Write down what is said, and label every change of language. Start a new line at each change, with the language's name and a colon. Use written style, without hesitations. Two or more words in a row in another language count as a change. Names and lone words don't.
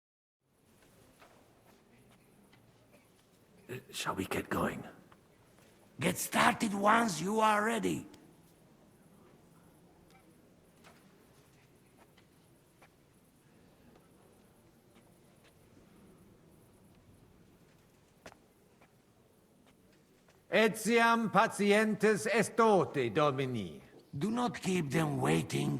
English: Shall we get going? Get started once you are ready.
Latin: Etiam patientes estote, Domini.
English: Do not keep them waiting.